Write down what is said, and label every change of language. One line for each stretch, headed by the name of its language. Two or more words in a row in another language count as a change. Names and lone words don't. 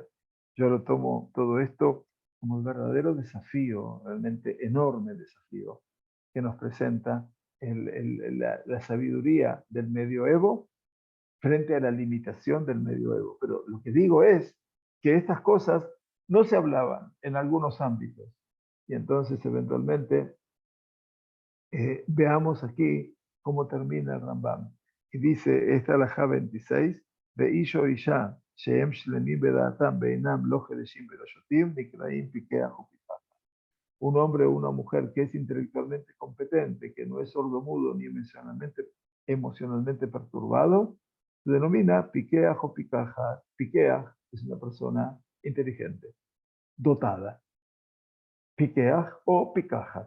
Spanish: Yo lo tomo todo esto como el verdadero desafío, realmente enorme desafío, que nos presenta la sabiduría del medioevo frente a la limitación del medioevo. Pero lo que digo es que estas cosas no se hablaban en algunos ámbitos. Y entonces, eventualmente, veamos aquí cómo termina el Rambam. Y dice esta halajá 26, de
Hebrew: איש או אשה, שהם שלמים בדעתם ואינם לא חירשים ולא שוטים, נקראים פיקח ופיקח.
Spanish: Un hombre o una mujer que es intelectualmente competente, que no es sordomudo ni emocionalmente perturbado, se denomina
Hebrew: פיקח או פיקחת.
Spanish: Piqueaj es una persona inteligente, dotada.
Hebrew: פיקח או פיקחת.